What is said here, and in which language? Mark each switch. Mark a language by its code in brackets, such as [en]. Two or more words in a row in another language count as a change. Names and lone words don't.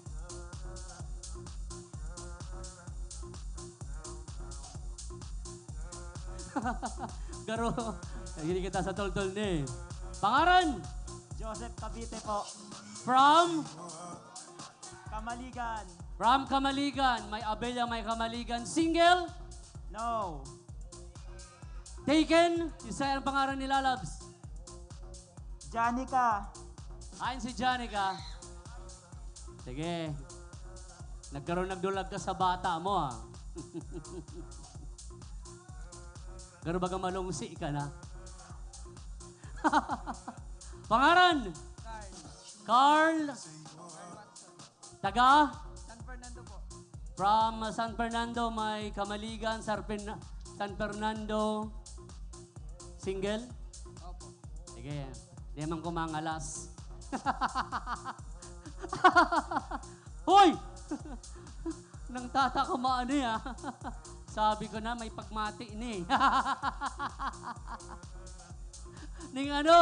[bik] Garo, hindi kita sa tol-tol ni. Pangaran? Joseph Cavite po. From? Kamaligan. From Kamaligan. May Abilia, may Kamaligan. Single? No. Taken? Isa ang pangaran ni Lalabs. Janica. Ayon si Janica. Sige. Nagdulag ka sa bata mo, ah. Garo baga malungsi ka na. Pangaran? Carl. Taga? San Fernando po. From San Fernando, may Kamaligan, San Fernando. Single? Opo. Sige. Di man kumangalas. Hoy! Nang tata ko maano ya. Sabi ko na may pagmati ni. Ning ano?